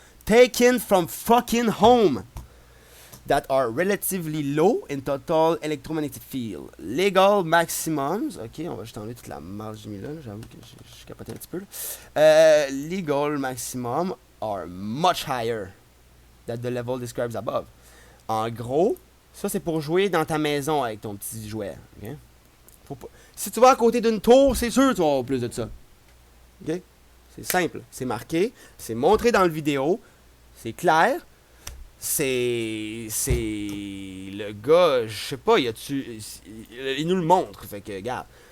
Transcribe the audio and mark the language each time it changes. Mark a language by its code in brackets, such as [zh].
[en] Taken from fucking home. That are relatively low in total electromagnetic field. Legal maximums. [fr] Ok, on va juste enlever toute la marge que j'ai mis là. J'avoue que je capotais un petit peu. [en] Legal maximum are much higher than the level described above. [fr] En gros, ça, c'est pour jouer dans ta maison avec ton petit jouet. Okay? Si tu vas à côté d'une tour, c'est sûr que tu vas avoir plus de ça. Okay? C'est simple. C'est marqué. C'est montré dans le vidéo. C'est clair. C'est le gars, je sais pas, il nous le montre. Fait que, regarde.